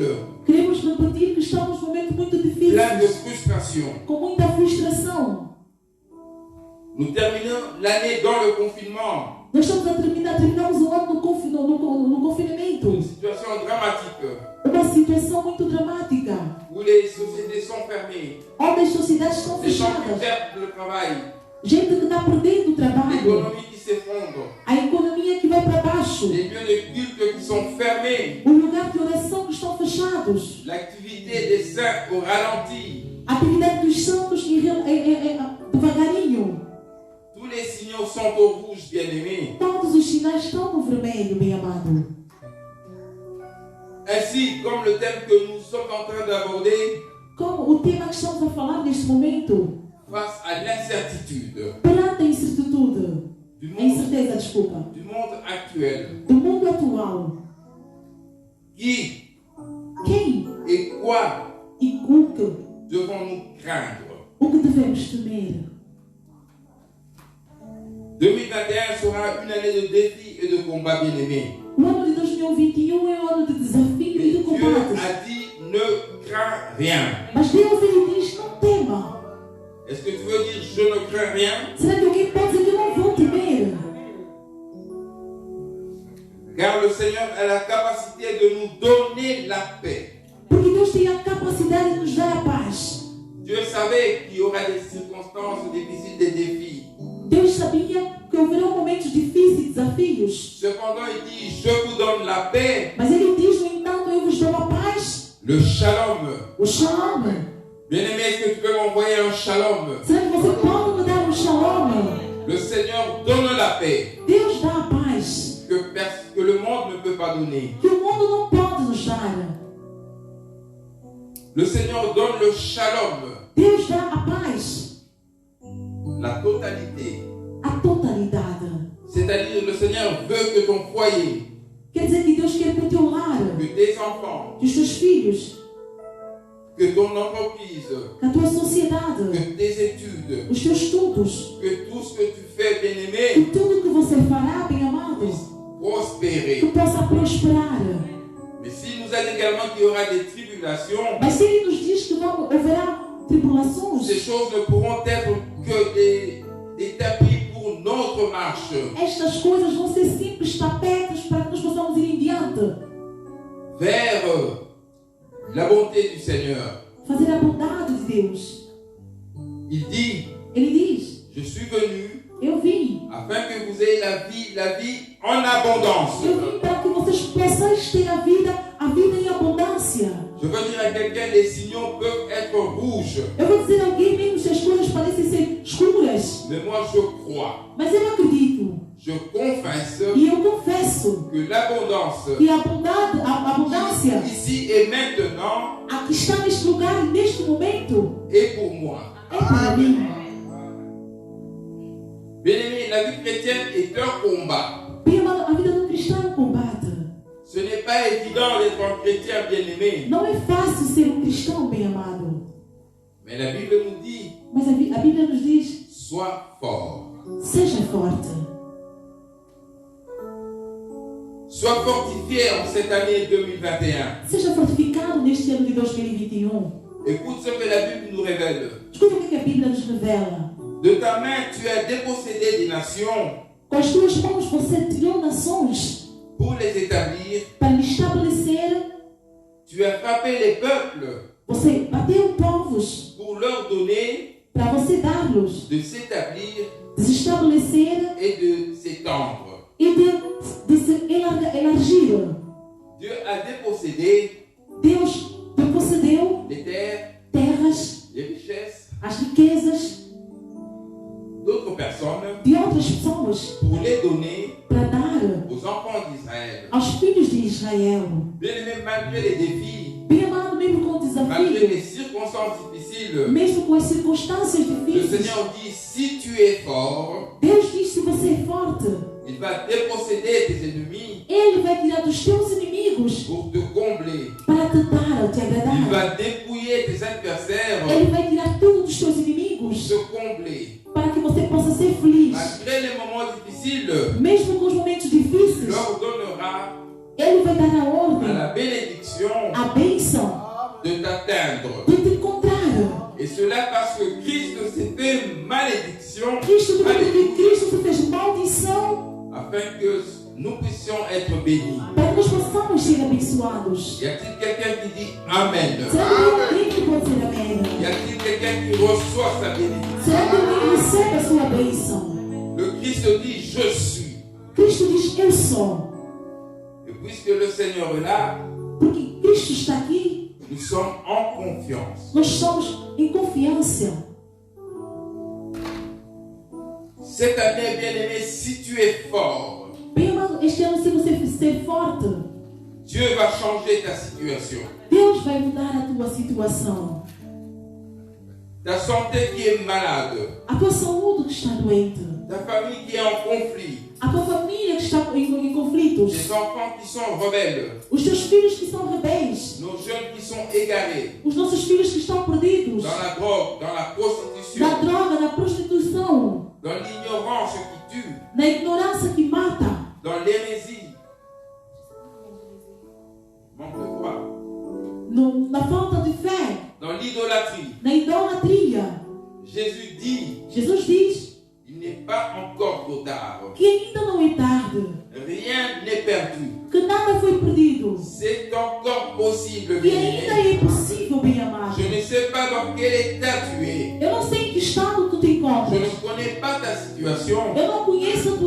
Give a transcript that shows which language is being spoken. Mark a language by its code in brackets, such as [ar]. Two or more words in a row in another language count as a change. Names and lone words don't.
[pt] Queremos repetir que estamos num momento muito [fr] plein de [pt] difícil, [fr] frustration. [pt] com muita frustração. [fr] Nous terminons l'année dans le confinement. [pt] Nós estamos terminamos o ano no confinamento. [fr] Une situation dramatique [pt] Uma situação muito dramática, [fr] où les sociétés sont fermées, [pt] onde as sociedades estão [fr] les gens qui [pt] fechadas, [fr] perdent le travail, [pt] gente que está perdendo o trabalho, [fr] l'économie qui s'effondre, [pt] a economia que vai para baixo, [fr] les lieux de culte qui sont fermés, [pt] o lugar de oração que estão fechados, [fr] l'activité des saints au ralenti. [pt] a atividade dos santos devagarinho. [fr] Tous les signaux sont au rouge, bien-aimés. [pt] Todos os sinais estão no vermelho, bem amado. [fr] Ainsi, comme le thème que nous sommes en train d'aborder, [pt] Como o tema que estamos a falar neste momento, [fr] face à l'incertitude [pt] perante a incertitude, [fr] du [pt] a incerteza, desculpa, [fr] monde actuel, [pt] do mundo atual, [fr] qui [pt] quem [fr] et quoi [pt] e o que [fr] devons-nous craindre? [pt] devemos temer? [fr] 2021 sera une année de défis et de combats, bien-aimés. [pt] O ano de 2021 é um ano de desafio e de [fr] Dieu [pt] combates. [fr] a dit ne crains rien. [pt] Mas Deus ele diz, não tema. [fr] Est-ce que tu veux dire je ne crains rien? [pt] Será que alguém pode dizer que eu não vou temer? [fr] Car le Seigneur a la capacité de nous donner la paix. [pt] Porque Deus tem a capacidade de nos dar a paz. [fr] Dieu savait qu'il y aura des circonstances difficiles, des défis. [pt] Deus sabia que haverão momentos difíceis e desafios. [fr] Cependant, il dit je vous donne la paix, [pt] Mas ele diz, no entanto, eu vos dou a paz. [fr] le shalom. [pt] O shalom. [fr] Bien-aimé, est-ce que tu peux m'envoyer un shalom? [pt] Será que você pode me dar um shalom? [fr] Le Seigneur donne la paix [pt] Deus dá a paz [fr] que le monde ne peut pas donner. [pt] que o mundo não pode nos dar. [fr] Le Seigneur donne le shalom, [pt] Deus dá a paz, [fr] la totalité. [pt] a totalidade. [fr] C'est-à-dire le Seigneur veut que ton foyer, [pt] Quer dizer que Deus quer que o teu lar, [fr] que tes enfants, [pt] que os teus filhos, [fr] que ton entreprise, [pt] que a tua sociedade, [fr] que tes études, [pt] os teus estudos, [fr] que tout ce que tu fais, bien-aimé, [pt] que tudo que você fará, bem amado, [fr] puisse prospérer. [pt] que possa prosperar. [fr] Mais s'il nous a dit également qu'il y aura des tribulations, [pt] Mas se Ele nos diz que haverá tribulações, [fr] ces choses ne pourront être que des tapis pour notre autre marche [pt] Estas coisas vão ser simples tapetes para que nós possamos ir em diante. [fr] vers la bonté du Seigneur. [pt] Fazer a bondade de Deus. [fr] Il dit, [pt] Ele diz, [fr] je suis venu [pt] eu vim. [fr] afin que vous ayez la vie en abondance. [pt] Eu vim para que vocês possam ter a vida em abundância. [fr] Je veux dire à quelqu'un, les signaux peuvent être rouges, [pt] Eu vou dizer a alguém mesmo se as coisas parecem ser escuras. [fr] mais moi je crois, [pt] Mas eu acredito. [fr] je confesse [pt] E eu confesso [fr] que l'abondance [pt] que a abundância [fr] ici et maintenant [pt] a que está neste lugar e neste momento [fr] est pour moi. [pt] é para mim. [fr] Bien-aimé, la vie chrétienne est un combat. [pt] Bem amado, a vida do cristão é um combate. [fr] Ce n'est pas évident d'être un chrétien bien-aimé, [pt] Não é fácil ser um cristão, bem amado. [fr] mais la Bible nous dit, [pt] Mas a Bíblia nos diz, [fr] sois fort. [pt] seja forte. [fr] Sois fortifié en cette année 2021. [pt] Seja fortificado neste ano de 2021. [fr] Écoute ce que la Bible nous révèle. [pt] Escuta o que a Bíblia nos revela. [fr] De ta main, tu as dépossédé des nations [pt] Com as tuas mãos você tirou nações [fr] pour les établir. [pt] para lhe estabelecer. [fr] Tu as frappé les peuples [pt] Você bateu povos [fr] pour leur donner [pt] para você dar-los, [fr] de s'établir [pt] de se estabelecer [fr] et de s'étendre. [pt] e de se elargir. [fr] Dieu a dépossédé [pt] Deus concedeu [fr] les terres, [pt] terras, [fr] les richesses [pt] as riquezas [fr] d'autres personnes [pt] de outras pessoas [fr] pour les donner [pt] para dar [fr] aux enfants d'Israël. [pt] aos filhos de Israel. [fr] Bien aimé, malgré les défis, [pt] Bem amado, mesmo com o [fr] malgré [pt] desafio, [fr] les circonstances difficiles, [pt] mesmo com as circunstâncias [fr] le [pt] difíceis, [fr] Seigneur dit, si tu es fort, [pt] Deus diz: se você é forte, [fr] il va déposséder tes ennemis [pt] Ele vai tirar dos teus inimigos [fr] pour te combler. [pt] para te dar, [fr] te Il [pt] agradar. [fr] va dépouiller tes adversaires [pt] Ele vai tirar tudo dos teus [fr] pour [pt] inimigos [fr] te combler. [pt] para que você possa ser feliz. [fr] Malgré les moments difficiles, [pt] Mesmo com os momentos [fr] il [pt] difíceis, [fr] leur donnera [pt] Ele vai dar a [fr] à [pt] ordem, [fr] la bénédiction [pt] a bênção [fr] de t'atteindre. [pt] de te encontrar. [fr] Et cela parce que Christ s'est fait malédiction, [pt] Cristo, porque Cristo se fez maldição [fr] afin que nous puissions être bénis. [pt] para que nós possamos ser abençoados. [fr] Y a-t-il quelqu'un qui dit Amen? [pt] Será que tem alguém que pode dizer amém? [fr] Y a-t-il quelqu'un qui reçoit sa bénédiction? [pt] Será que alguém recebe a sua bênção? [fr] Le Christ dit Je suis. [pt] Cristo diz: eu sou. [fr] Et puisque le Seigneur est là, [pt] Porque Cristo está aqui, [fr] nous sommes en confiance. [pt] nós somos em confiança. [fr] Cette année, bien-aimé, si tu es fort, [pt] Bem amado, este ano, se você ser forte, [fr] Dieu va changer ta situation. [pt] Deus vai mudar a tua situação. [fr] Ta santé qui est malade, [pt] A tua saúde que está doente, [fr] ta famille qui est en conflit, [pt] a tua família que está em conflitos, [fr] tes enfants qui sont rebelles, [pt] os teus filhos que são rebeldes, [fr] nos jeunes qui sont égarés [pt] os nossos filhos que estão perdidos, [fr] dans la drogue, dans la prostitution, [pt] na droga, na prostituição, [fr] dans l'ignorance qui tue, [pt] na ignorância que mata, [fr] dans l'hérésie, manque de foi, [pt] na falta de fé, [fr] dans l'idolâtrie. [pt] na idolatria. [fr] Jésus dit, [pt] Jesus diz [fr] il n'est pas encore trop tard. [pt] que ainda não é tarde, [fr] Rien n'est perdu. [pt] que nada foi perdido, [fr] C'est encore possible, [pt] que [fr] bien-aimé. [pt] ainda é possível, bem amado. [fr] Je ne sais pas dans quel état tu es. [pt] Eu não sei em que estado tu te [fr] Je [pt] encontras. [fr] ne connais pas ta situation. [pt] Eu não conheço a tua